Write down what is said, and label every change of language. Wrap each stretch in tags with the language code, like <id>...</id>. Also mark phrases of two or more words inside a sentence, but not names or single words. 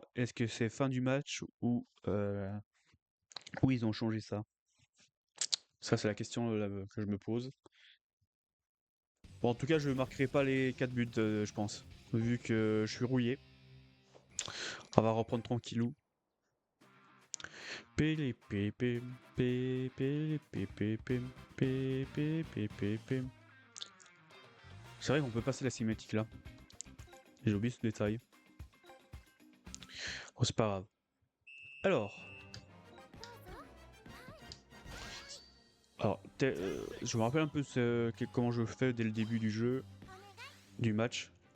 <fr>Est-ce que c'est fin du match ou ils ont changé ça? Ça, c'est la question que je me pose. Bon, en tout cas, je ne marquerai pas les 4 buts, je pense. Vu que je suis rouillé. On va reprendre tranquillou. Pélé, pé, pé, pé, pélé, pé, pé, pé, pé, pé, pé, pé, pé. C'est vrai qu'on peut passer la cinématique là. J'ai oublié ce détail. Oh, c'est pas grave. Alors, je me rappelle un peu comment je fais dès le début du jeu, du match.</fr>